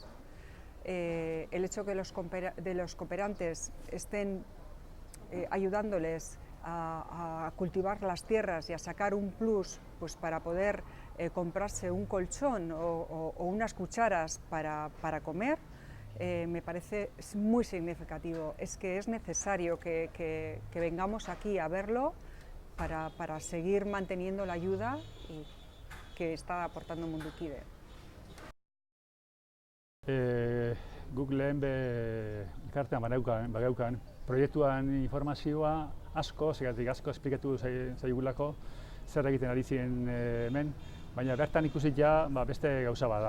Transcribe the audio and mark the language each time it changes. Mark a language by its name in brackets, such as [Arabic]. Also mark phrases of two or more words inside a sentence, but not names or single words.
[Spanish] El hecho que los cooperantes estén ayudándoles a cultivar las tierras y a sacar un plus para poder comprarse un colchón o unas cucharas para comer, me parece muy significativo. Es que es necesario que vengamos aquí a verlo para seguir manteniendo la ayuda que está aportando Mundukide. [Basque] Guk lehen elkartean bagaukan proiektuan informazioa asko esplikatu zaigulako zer egiten ari ziren hemen, baina bertan ikusi beste gauza bada.